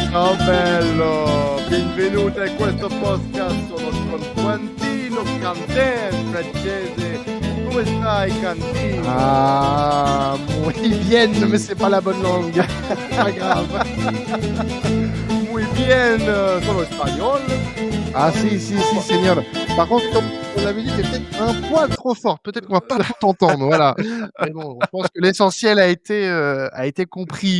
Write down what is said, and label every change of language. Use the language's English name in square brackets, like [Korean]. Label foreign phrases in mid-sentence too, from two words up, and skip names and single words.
[Italian] Ciao bello, benvenuto in questo podcast, sono con Quantino Canten, francese. Come stai Cantino? [French] Ah, [Spanish] muy bien, [French] mais c'est pas la bonne langue. C'est pas grave. [Spanish] Muy bien, [Italian] sono espagnol. [Spanish] Ah si, señor. [French] Par contre, comme on avait dit, t'es peut-être un poil trop fort. Peut-être qu'on va pas tout entendre, voilà. Mais bon, je pense que l'essentiel a été compris.